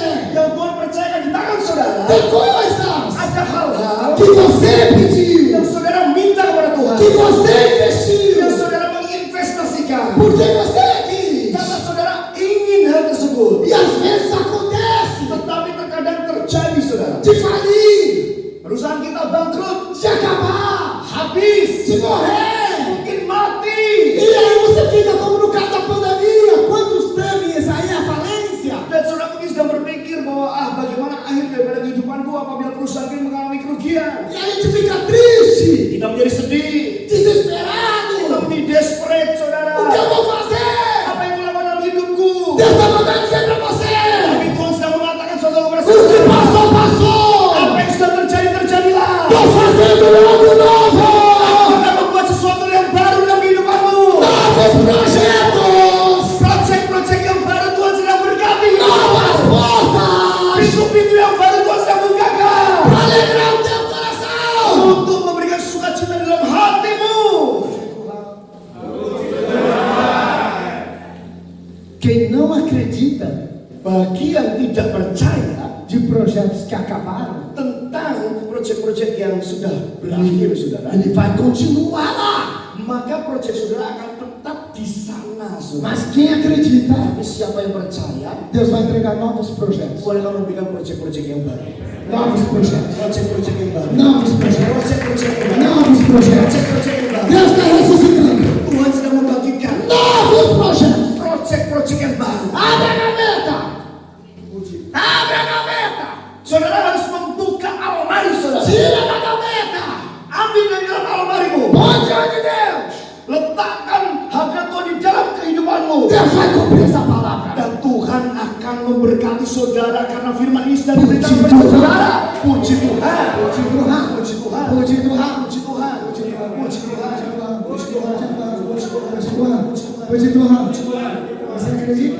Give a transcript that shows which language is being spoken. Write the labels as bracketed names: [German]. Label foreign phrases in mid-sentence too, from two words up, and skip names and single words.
[Indonesian] yang Tuhan percayakan di tangan saudara. [Portuguese] Tem coisas [Indonesian] Ada hal-hal [Portuguese] que você pediu, [Indonesian] yang saudara minta kepada Tuhan, [Portuguese] que você investiu, [Indonesian] yang saudara menginvestasikan, [Portuguese] porque você quis. [Indonesian] karena saudara ingin hal tersebut. [Portuguese] E às vezes acontece [Indonesian] Tetapi terkadang terjadi saudara, [Portuguese] de falir, [Indonesian] perusahaan kita bangkrut, [Portuguese] de acabar, [Indonesian] habis, [Portuguese] de morrer. [Indonesian] mungkin mati. [Portuguese] E aí você fica como no caso da pandemia. Quantos teve aí a falência? [Indonesian] Dan saudara mungkin sedang berpikir bahwa bagaimana akhir daripada kehidupanku apabila perusahaan ini mengalami kerugian. [Portuguese] E a gente fica triste, [Indonesian] Kita menjadi sedih, kita [Portuguese] desesperado. [Indonesian] menjadi desperate saudara. [Portuguese] O que eu vou fazer? [Indonesian] Apa yang melakukan dalam hidupku? [Portuguese] Deus está mandando dizer para você: [Indonesian] Tapi Tuhan sedang mengatakan saudara kepada [Portuguese] o que [Indonesian] saudara, [Portuguese] passou, passou. [Indonesian] apa yang sudah terjadi, terjadilah. [Portuguese] Estou fazendo algo novo. [Indonesian] Aku akan membuat sesuatu yang baru dalam kehidupanmu. [Portuguese] Novos projetos, [Indonesian] Proyek-proyek yang baru Tuhan sedang berkati. [Portuguese] novas portas, [Indonesian] Pintu-pintu yang baru Tuhan sedang bukakan. [Portuguese] para alegrar o teu coração. [Indonesian] Untuk memberikan sukacita dalam hatimu. [Portuguese] Quem não acredita [Indonesian] Bagi yang tidak percaya [Portuguese] de projetos que acabaram, [Indonesian] tentang proyek-proyek yang sudah berakhir saudara, [Portuguese] ele vai continuar lá. [Indonesian] maka proyek saudara akan tetap di sana saudara. [Portuguese] Mas quem acredita, [Indonesian] Tapi siapa yang percaya, [Portuguese] Deus vai entregar novos projetos. [Indonesian] boleh kamu memberikan proyek-proyek yang baru. [Portuguese] Novos projetos. [Indonesian] Proyek-proyek yang baru. [Portuguese] Novos projetos. [Indonesian] Proyek-proyek yang baru. [Portuguese] Novos projetos. [Indonesian] Proyek-proyek yang baru. [Portuguese] Deus está ressuscitando. [Indonesian] Tuhan sedang membangkitkan [Portuguese] Novos projetos. [Indonesian] proyek-proyek yang baru. [Portuguese] Abre a gaveta. Abre a gaveta. [Indonesian] Saudara harus membuka almari saudara. [Portuguese] Tira da gaveta. [Indonesian] Ambil dari dalam almarimu. [Portuguese] Põe diante de Deus. [Indonesian] Letakkan hadirat Tuhan di dalam kehidupanmu. [Portuguese] Deus vai cumprir essa palavra. [Indonesian] Dan Tuhan akan memberkati saudara karena firman ini sudah diberikan Puji kepada Tuhan. saudara. Puji Tuhan. Puji Tuhan. Puji Tuhan. Puji Tuhan. Puji Tuhan. Puji Tuhan. Puji Tuhan. Puji Tuhan. Puji Tuhan. [Portuguese] Você acredita?